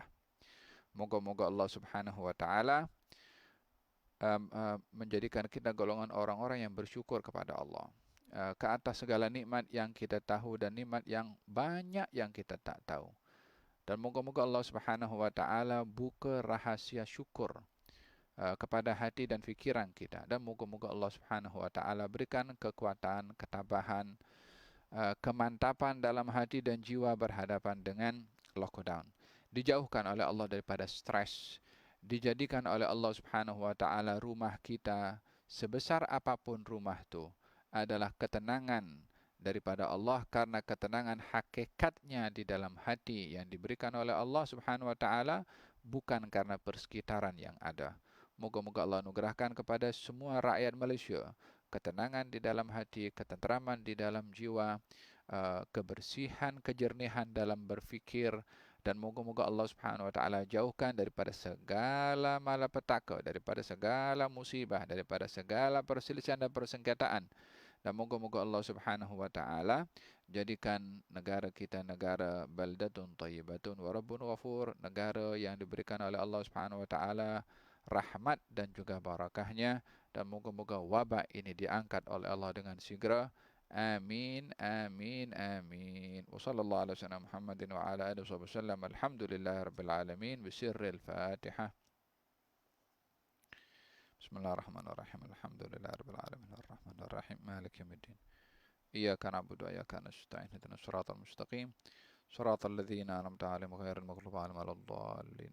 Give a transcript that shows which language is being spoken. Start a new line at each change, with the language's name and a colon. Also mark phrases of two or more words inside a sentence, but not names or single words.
Malay: Moga-moga Allah
Arabic: سبحانه وتعالى
Malay: menjadikan kita golongan orang-orang yang bersyukur kepada Allah ke atas segala nikmat yang kita tahu dan nikmat yang banyak yang kita tak tahu. Dan moga-moga Allah
Arabic: سبحانه وتعالى
Malay: buka rahasia syukur kepada hati dan fikiran kita, dan moga-moga Allah
Arabic: سبحانه وتعالى
Malay: berikan kekuatan, ketabahan, kemantapan dalam hati dan jiwa berhadapan dengan lockdown. Dijauhkan oleh Allah daripada stres, dijadikan oleh Allah
Arabic: سبحانه وتعالى
Malay: rumah kita, sebesar apapun rumah itu, adalah ketenangan daripada Allah, karena ketenangan hakikatnya di dalam hati yang diberikan oleh Allah
Arabic: سبحانه وتعالى,
Malay: bukan karena persekitaran yang ada. Moga-moga Allah anugerahkan kepada semua rakyat Malaysia ketenangan di dalam hati, ketenteraman di dalam jiwa, kebersihan, kejernihan dalam berfikir, dan moga-moga Allah
Arabic: سبحانه وتعالى
Malay: jauhkan daripada segala malapetaka, daripada segala musibah, daripada segala perselisihan dan persengketaan. Dan moga-moga Allah
Arabic: سبحانه وتعالى
Malay: jadikan negara kita negara
Arabic: بلدة طيبة ورب غفور,
Malay: negara yang diberikan oleh Allah
Arabic: سبحانه وتعالى
Malay: rahmat dan juga barakahnya, dan moga-moga wabak ini diangkat oleh Allah dengan segera. Amin, amin, amin.
Arabic: وصلى الله على سيدنا محمد وعلى آله وسلم. الحمد لله رب العالمين. بسر الفاتحة. بسم الله الرحمن الرحيم. الحمد لله رب العالمين. الرحمن الرحيم. مالك يوم الدين. إياك نعبد وإياك نستعين. اهدنا الصراط المستقيم. صراط الذين أنعمت عليهم غير المغضوب عليهم ولا الضالين.